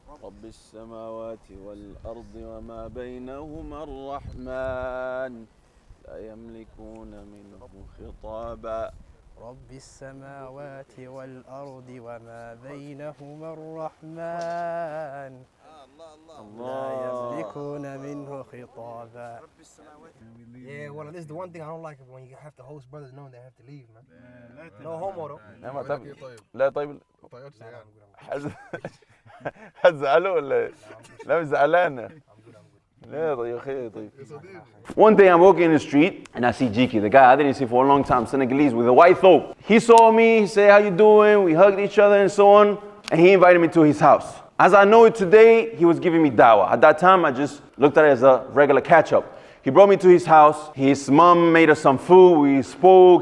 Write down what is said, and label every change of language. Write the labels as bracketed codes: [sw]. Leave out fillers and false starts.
[ar] رب السماوات والأرض وما بينهما الرحمن لا يملكون منه خطابا رب السماوات والأرض وما بينهما الرحمن لا يملكون منه خطابا. [en] Yeah, well, this is the one thing I don't like when you have to host brothers knowing they have to leave, man. No homo though. [ar] لا طيب هتزعله ولا لا مش زعلان لا طيب خير طيب. [en] One day I'm walking in the street and I see Jiki, the guy I didn't see for a long time, Senegalese with a white thobe. He saw me, he said, how you doing? We hugged each other and so on, and he invited me to his house. As I know it today, he was giving me dawah. At that time, I just looked at it as a regular catch-up. He brought me to his house. His mom made us some food. We spoke.